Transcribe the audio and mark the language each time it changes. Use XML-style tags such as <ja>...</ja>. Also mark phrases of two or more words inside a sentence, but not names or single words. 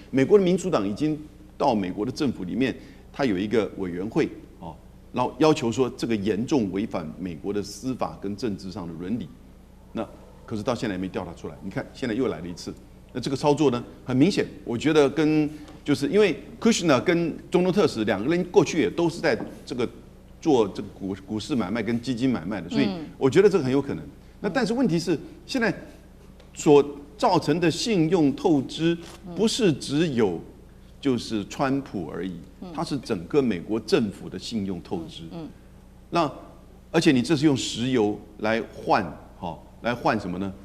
<zh>美國的民主黨已經到美國的政府裡面，他有一個委員會然後要求說這個嚴重違反美國的司法跟政治上的倫理。那可是到現在也沒調查出來。你看現在又來了一次。那這個操作呢，很明顯，我覺得就是因為 Kushner 跟中东特使2個人過去也都是在這個做這個股市買賣跟基金買賣的，所以我覺得這個很有可能。那但是問題是，現在所造成的信用透支不是只有就是川普而已，它是整個美國政府的信用透支。那而且你這是用石油來換，來換什麼呢？</zh>